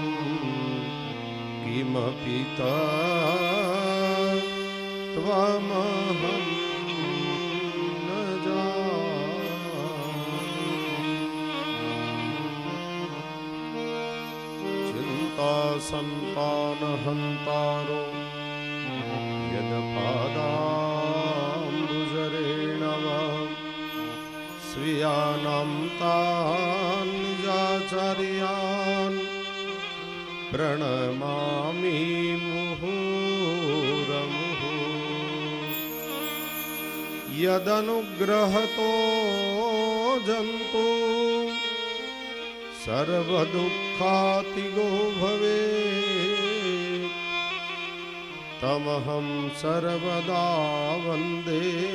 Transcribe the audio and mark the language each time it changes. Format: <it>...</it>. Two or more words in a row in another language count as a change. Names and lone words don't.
<sa>किमपि त्वमहं न जानामि चिंता संतानहंतारो यदपादांबुजरेण वा स्वीयानां तान निजाचार्यान પ્रणमामि मुहुर्मुहुः यदनुग्रहतो जन्तु सर्वदुःखातिगो भवेत् तमहं सर्वदा वन्दे</sa>